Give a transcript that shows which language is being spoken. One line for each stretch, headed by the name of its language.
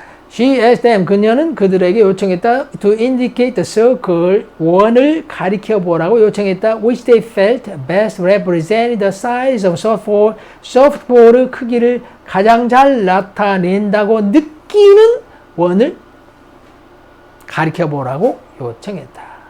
English: She asked them,
Korean: 그녀는 그들에게 요청했다.
English: To indicate the circle,
Korean: 원을 가리켜 보라고 요청했다.
English: Which they felt best represented the size of softball.
Korean: 소프트볼의 크기를 가장 잘 나타낸다고 느끼는 원을 가리켜 보라고 요청했다.